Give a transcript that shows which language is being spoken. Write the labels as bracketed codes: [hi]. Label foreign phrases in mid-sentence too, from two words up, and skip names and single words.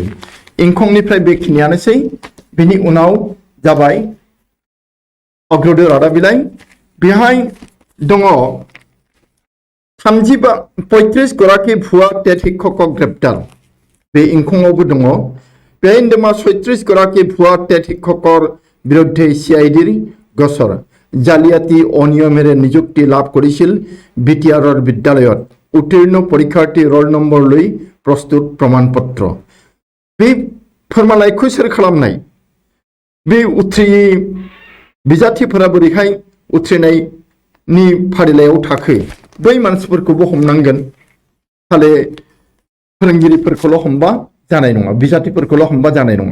[brx] इंखंनिफ्राय बेखिनियानोसै। बिनि उनाव जाबाय अग्रदूत रादाब बिलाइ। बेहाय दङ 35 गराखि भुवा टेट शिक्षक ग्रेप्तार। बे इंखङावबो दङ। बेहाय दङ 36 गराखि भुवा टेट [as] শিক্ষকৰ বিৰুদ্ধে CIDৰ গোচৰ। জালিয়াতি অনিয়মেৰে নিযুক্তি লাভ কৰিছিল বিটিআৰৰ বিদ্যালয়ত উত্তীৰ্ণ পৰীক্ষাৰ্থী ৰোল নম্বৰ লৈ প্ৰস্তুত প্ৰমাণপত্ৰ। [brx] बे फोरमानलाइखौ सोर खालामनाय? बे बिजाथिफोरा बोरैहाय उथ्रिनायनि फारिलाइयाव थाखो? बै मानसिफोरखौबो हमनांगोन। खालि फोरोंगिरिफोरखौल' हमबा जानाय नङा, बिजाथिफोरखौल' हमबा जानाय नङा।